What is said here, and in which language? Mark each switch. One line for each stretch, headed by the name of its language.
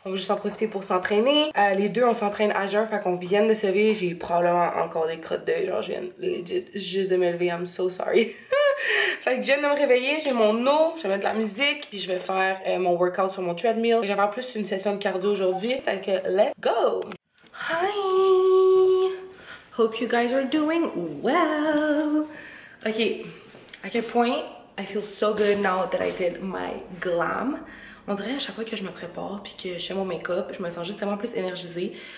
French: On va juste en profiter pour s'entraîner. Les deux, on s'entraîne à jeun. Fait qu'on vient de se lever. J'ai probablement encore des crottes d'œil. Genre, je viens legit juste de me lever.
English: I'm so sorry.
French: Fait que je viens de me réveiller. J'ai mon eau. Je vais mettre de la musique. Puis je vais faire mon workout sur mon treadmill. Je vais faire plus une session de cardio aujourd'hui. Fait que
English: let's go! Hi! Hope you guys are doing well.
French: Ok, à quel point
English: I feel so good now that I did my glam.
French: On dirait à chaque fois que je me prépare puis que je fais mon make-up, je me sens juste tellement plus énergisée.